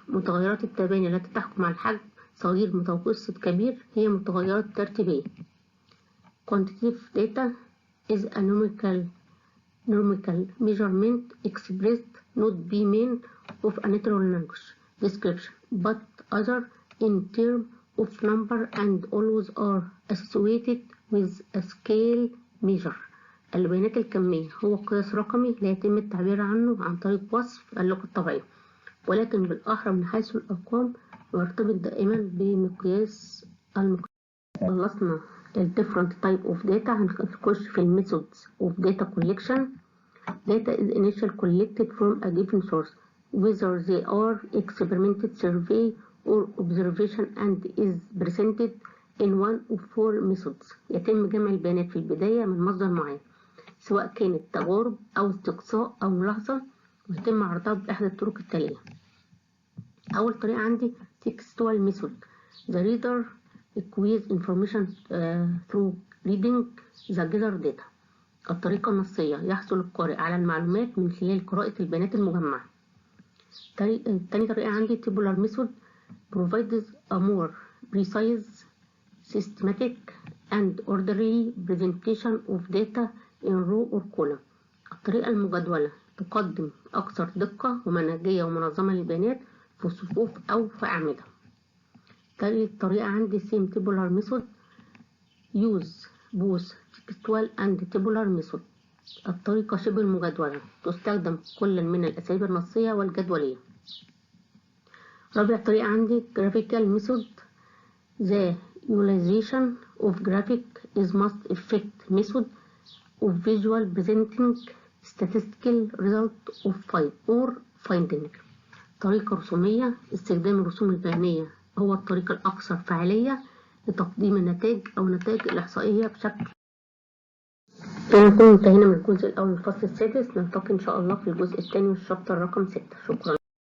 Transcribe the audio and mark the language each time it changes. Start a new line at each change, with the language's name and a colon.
Arabic: متغيرات التباين التي تحكم على الحجم صغير متوسط كبير هي متغيرات ترتيبية.
English: quantitative data is a numerical measurement expressed not by means of a natural language description but other in terms of number and always are associated with a scale measure.
Arabic: البيانات الكمية هو قياس رقمي لا يتم التعبير عنه عن طريق وصف اللغة الطبيعية، ولكن بالأحرى من حيث الأرقام ويرتبط دائما بمقياس المقياس. خلصنا ال
English: different type of data.
Arabic: هنخش في ال
English: methods of data collection. Data is initially collected from a given source whether they are experimental survey or observation and is presented in one of four methods.
Arabic: يتم جمع البيانات في البداية من مصدر معين سواء كانت تجارب أو استقصاء أو ملاحظة، ويتم عرضها بإحدى الطرق التالية. أول طريقة عندي
English: textual method. The reader acquires information through reading the gathered data.
Arabic: الطريقة النصية يحصل القارئ على المعلومات من خلال قراءة البيانات المجمعة. تاني طريقة عندي
English: tabular method provides a more precise, systematic and orderly presentation of data in row or column.
Arabic: الطريقة المجدولة تقدم أكثر دقة ومنهجية ومنظمة للبيانات في صفوف أو في أعمدة. تالت طريقة عندي
English: same tabular method use both textual and tabular method.
Arabic: الطريقة شبه المجدولة تستخدم كل من الأساليب النصية والجدولية. رابع طريقة عندي
English: graphical method. The utilization of graphic is most effective method of visual presenting statistical result of finding.
Arabic: طريقة رسومية. استخدام الرسوم البيانية هو الطريقة الأكثر فعالية لتقديم النتائج أو النتائج الإحصائية بشكل. نكون انتهينا من الجزء الأول من الفصل السادس. نلتقي إن شاء الله في الجزء الثاني والشابتر رقم 6. شكرا.